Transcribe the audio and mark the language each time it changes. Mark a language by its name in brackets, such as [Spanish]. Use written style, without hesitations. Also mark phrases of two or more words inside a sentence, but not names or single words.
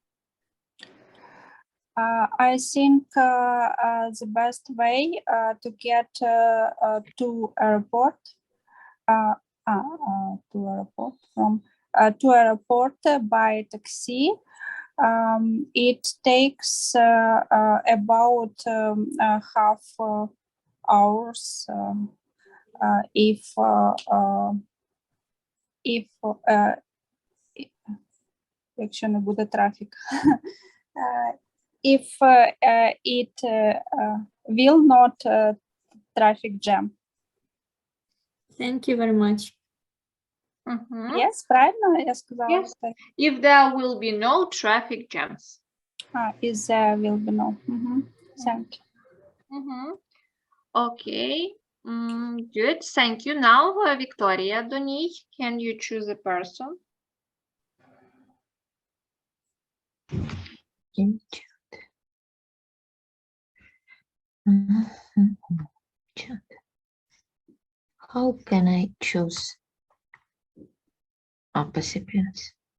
[English] I think the best way to get to airport to airport by taxi. It takes about half hours if [Ukrainian] якщо не буде [English] traffic. If it will not traffic jam. Thank you very much. Yes, [Ukrainian] правильно я сказала? [English] Yes. If there will be no traffic jams. Is there will be no. Thank you. Okay. Good. Thank you. Now, Victoria Donij, can you choose a person? How can I choose recipients?